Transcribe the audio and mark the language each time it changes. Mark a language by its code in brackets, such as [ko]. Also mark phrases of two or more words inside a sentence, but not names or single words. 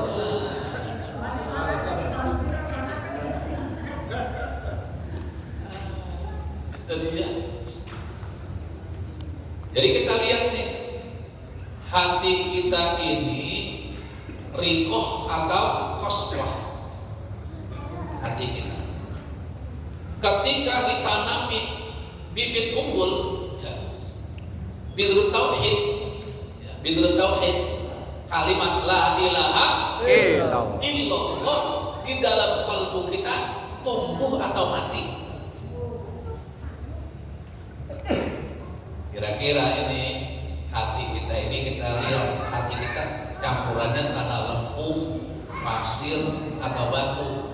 [id] Jadi kita lihat nih, hati kita ini riqah atau qaswah. Hati kita ketika ditanami bibit unggul, ya, bidrut tauhid, kalimat [ar] لا إله illallah. [id] illallah di dalam kalbu kita tumbuh atau mati? Kira-kira ini hati kita ini, kita lihat hati kita campurannya tanah lempung, pasir atau batu.